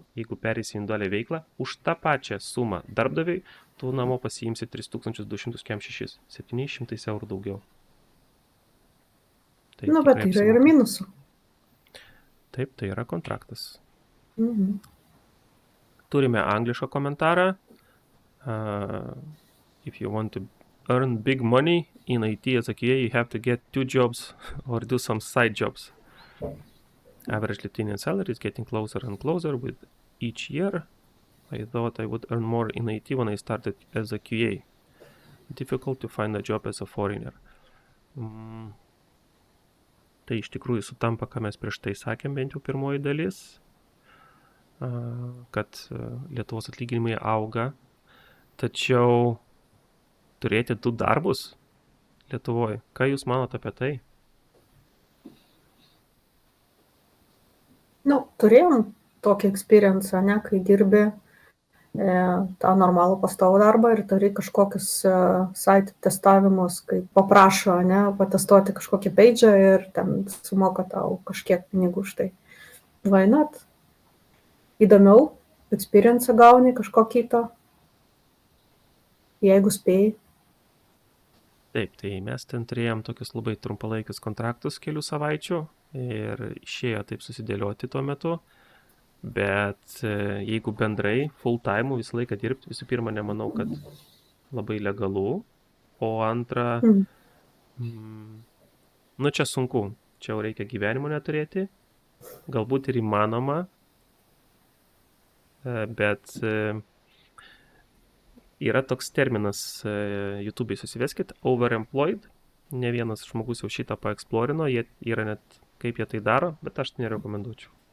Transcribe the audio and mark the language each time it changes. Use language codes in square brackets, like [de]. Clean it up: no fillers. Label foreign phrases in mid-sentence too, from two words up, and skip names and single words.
[lt] Jeigu perėsi individualią veiklą, už tą pačią sumą darbdaviui, tu namo pasiimsi 3246, 700 eurų daugiau. Tai bet yra ir minusų. Taip, tai yra kontraktas. Mhm. Turime anglišką komentarą. [en] If you want to earn big money in IT as a QA, you have to get 2 jobs or do some side jobs. Average Lithuanian salary is getting closer and closer with each year. I thought I would earn more in IT when I started as a QA. Difficult to find a job as a foreigner. [lt] Tai iš tikrųjų sutampa, ką mes prieš tai sakėm, bent jau pirmoji dalis, kad Lietuvos atlyginimai auga, tačiau turėti 2 darbus Lietuvoje. Ką jūs manote apie tai? Turėjom tokį experience, ne, kai dirbi tą normalų pastovų darbą ir turi kažkokius site testavimus, kai paprašo, ne, patestuoti kažkokį page'ą ir ten sumoka tau kažkiek pinigų už tai. [en] Why not? [lt] Įdomiau, experience gauni kažko kito, jeigu spėjai. Taip, tai mes ten turėjom tokius labai trumpalaikius kontraktus kelių savaičių ir išėjo taip susidėlioti tuo metu, bet jeigu bendrai [en] full time [lt] visą laiką dirbti, visų pirma, nemanau, kad labai legalu, o antra, čia sunku, čia jau reikia gyvenimo neturėti, galbūt ir įmanoma, bet yra toks terminas, YouTube'ai susiveskit, overemployed, ne vienas žmogus jau šitą paeksplorino, jie yra net kaip jie tai daro, bet aš tai nerekomenduočiau.